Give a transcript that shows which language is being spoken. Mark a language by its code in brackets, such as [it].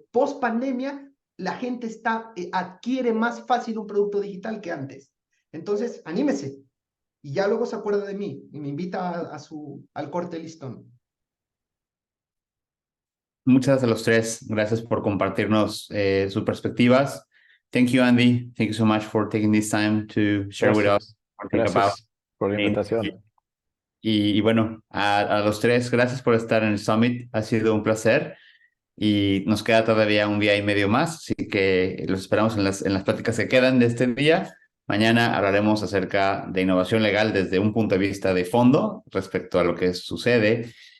[es] Post pandemia, la gente adquiere más fácil un producto digital que antes. Entonces, anímese. Y ya luego se acuerda de mí y me invita al corte listón. Muchas gracias a los tres. Gracias por compartirnos sus perspectivas. [en] Thank you, Andy. Thank you so much for taking this time to share with us. [es] Gracias por la invitación. Y bueno, a los tres, gracias por estar en el Summit. Ha sido un placer. Y nos queda todavía un día y medio más, así que los esperamos en las pláticas que quedan de este día. Mañana hablaremos acerca de innovación legal desde un punto de vista de fondo respecto a lo que sucede.